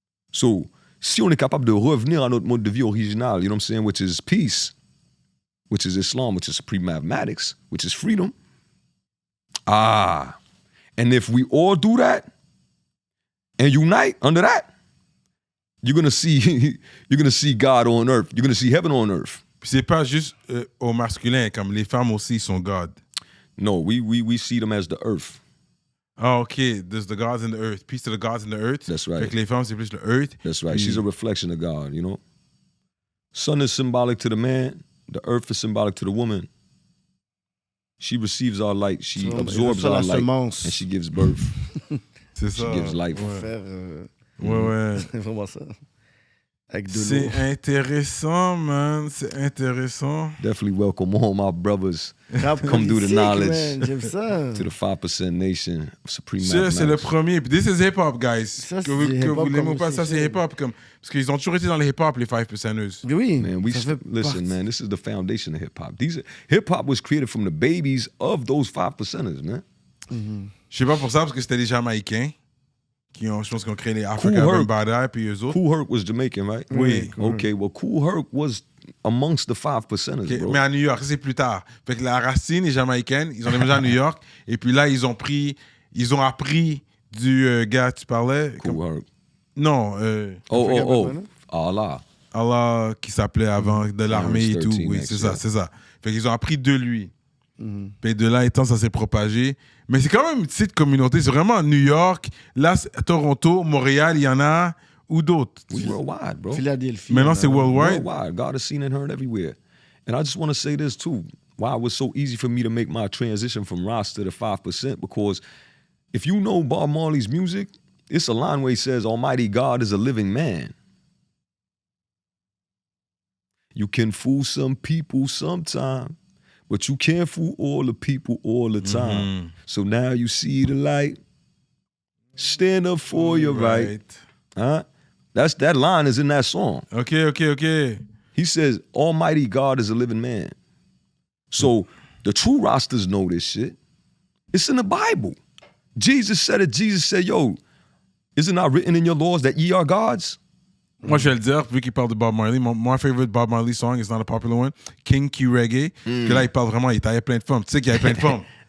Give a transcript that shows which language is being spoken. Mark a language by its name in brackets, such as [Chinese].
[French] So, si on est capable de revenir à notre mode de vie original, [English] you know what I'm saying, which is peace, which is Islam, which is supreme mathematics, which is freedom. And if we all do that and unite under that, you're gonna see God on earth. You're gonna see heaven on earth. [French] C'est pas juste au masculin, comme les femmes aussi sont God. [English] No, we see them as the earth. Oh, okay. There's the gods in the earth. Peace to the gods in the earth. That's right. [French] Fait que les femmes, c'est plus le earth. [English] That's right. She's a reflection of God, you know. Sun is symbolic to the man. The earth is symbolic to the woman. She receives our light. She absorbs our light. And she gives birth. [French] C'est ça. [English] She gives life. [French] Ouais. C'est vraiment ça. C'est intéressant, man. C'est intéressant. [English] Definitely welcome all my brothers. Come do the knowledge. [French] Man, j'aime ça. [English] To the 5% nation of supreme [French] Ça, c'est le [English] mathematics. [French] premier. [English] Puis this is hip-hop, guys. [French] Ça, que vous l'aimez ou pas, ça, c'est hip-hop. Parce qu'ils ont toujours été dans le hip-hop, les 5%ers. Oui. [English] Man, listen, man, this is the foundation of hip-hop. Hip-hop was created from the babies of those 5%ers, man. [French] Je sais pas pour ça, parce que c'était des Jamaïcains. Je pense qu'ils ont créé les Africa Bambaataa, puis eux autres. [English] Kool Herc was Jamaican, right? [French] Oui. [English] Okay, well, Kool Herc was amongst the 5%ers, Okay, bro. [French] mais à New York, c'est plus tard. Fait que la racine est jamaïcaine, ils ont déménagé à New York, et puis là, ils ont appris du gars, tu parlais? [English] Kool Herc. [French] Non. Allah. Allah qui s'appelait avant de l'armée et tout. Oui, c'est ça. Fait qu'ils ont appris de lui. Puis de là étant, ça s'est propagé. Mais c'est quand même une petite communauté. C'est vraiment New York, là, Toronto, Montréal, il y en a, ou d'autres. [English] We worldwide, bro. [French] Philadelphie. Maintenant, c'est worldwide. [English] Worldwide. God is seen and heard everywhere. And I just want to say this too. Why it was so easy for me to make my transition from Rasta to 5%, because if you know Bob Marley's music, it's a line where he says, Almighty God is a living man. You can fool some people sometime, but you can't fool all the people all the time. So now you see the light. Stand up for your right. Huh? That line is in that song. Okay. He says, Almighty God is a living man. So the true Rastas know this shit. It's in the Bible. Jesus said it. Jesus said, yo, is it not written in your laws that ye are gods? [French] Moi, je vais le dire, vu qu'il parle de Bob Marley, [English] my favorite Bob Marley song, it's not a popular one, [French] King Key Reggae, que là, il parle vraiment, il taillait plein de femmes. Tu sais qu'il y avait plein de femmes.